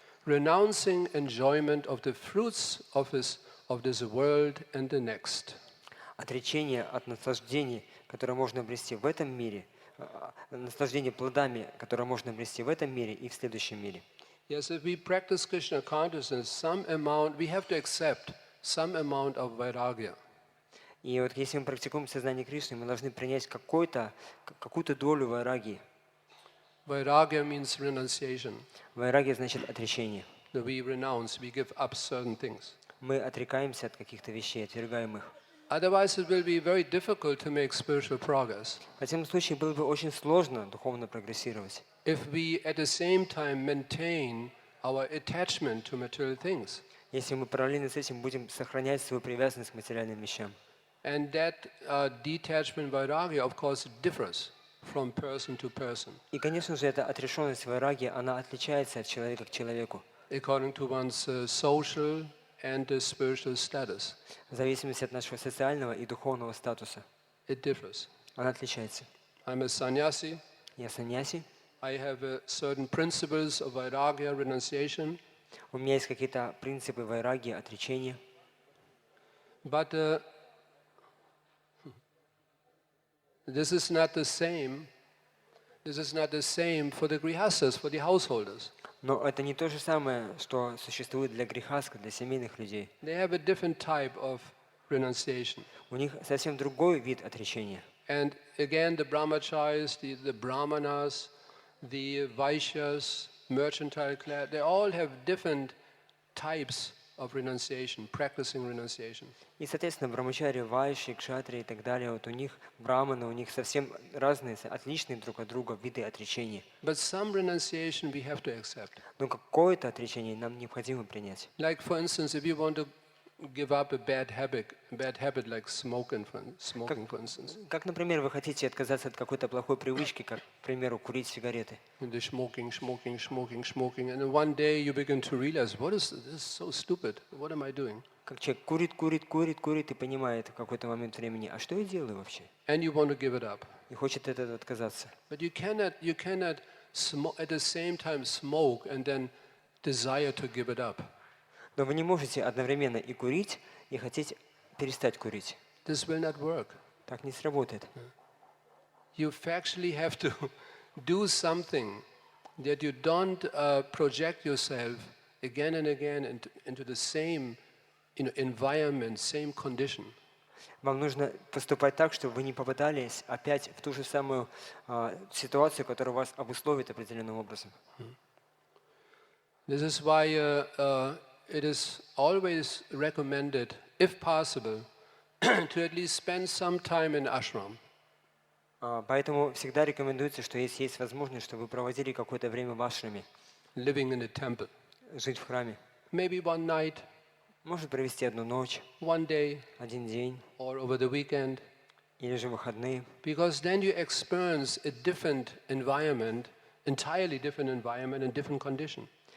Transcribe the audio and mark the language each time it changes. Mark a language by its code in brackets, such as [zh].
[en] Renouncing enjoyment of the fruits of this world and the next. [ru] Отречение от наслаждений, которое можно обрести в этом мире, наслаждение плодами, которое можно обрести в этом мире и в следующем мире. [en] Yes, if we practice Krishna consciousness, we have to accept some amount of vairagya. [ru] И вот если мы практикуем сознание Кришны, мы должны принять какую-то долю вайрагии. [en] Vairagya means renunciation. [ru] Вайрагия значит отречение. [en] That we renounce, we give up certain things. [ru] Мы отрекаемся от каких-то вещей, отвергаем их. [en] Otherwise, it will be very difficult to make spiritual progress. [ru] В противном случае было бы очень сложно духовно прогрессировать. [en] If we at the same time maintain our attachment to material things. [ru] Если мы параллельно с этим будем сохранять свою привязанность к материальным вещам. [en] And that detachment vairagya, of course, differs from person to person. [ru] И, конечно же, эта отрешенность вайраги, она отличается от человека к человеку. [en] According to one's social and spiritual status. [ru] В зависимости от нашего социального и духовного статуса. [en] It differs. [ru] Она отличается. [en] I'm a sannyasi. [ru] Я саньяси. [en] I have certain principles of vairagya, renunciation. [ru] У меня есть какие-то принципы вайраги, отречения. [en] But this is not the same. This is not the same for the grihastas, for the householders. [ru] Но это не то же самое, что существует для грихаска, для семейных людей. [en] They have a different type of renunciation. [ru] У них совсем другой вид отречения. [en] And again, the brahmacharis, the brahmanas, the vaishyas, mercantile class, they all have different types of renunciation, practicing renunciation. [ru] И, соответственно, брамачари, вайши, кшатри и так далее, вот у них браманы, у них совсем разные, отличные друг от друга виды отречения. [en] But some renunciation we have to accept. [ru] Но какое-то отречение нам необходимо принять. [en] Like, for instance, if you want to give up a bad habit like smoking, for instance. [ru] Как, например, вы хотите отказаться от какой-то плохой привычки, как, к примеру, курить сигареты. [en] And smoking, and then one day you begin to realize, this is so stupid. What am I doing? [ru] Как человек курит и понимает в какой-то момент времени, а что я делаю вообще? [en] And you want to give it up. [ru] И хочет от этого отказаться. [en] But you cannot at the same time smoke and then desire to give it up. [ru] Но вы не можете одновременно и курить, и хотеть перестать курить. [en] This will not work. [ru] Так не сработает. [en] You factually have to do something that you don't project yourself again and again into the same environment, same condition. [ru] Вам нужно поступать так, чтобы вы не попадались опять в ту же самую ситуацию, которая вас обусловит определенным образом. [en] This is why it is always recommended, if possible, to at least spend some time in ashram. [ru] Поэтому всегда рекомендуется, что если есть возможность, чтобы вы проводили какое-то время в ашраме. [en] Living in a temple. [ru] жить в храме. [en] maybe one night, [ru] Может провести одну ночь, [en] one day, [ru] один день [en] or over the weekend, [ru] или же выходные. [en] because then you experience a different environment, entirely different environment and different condition.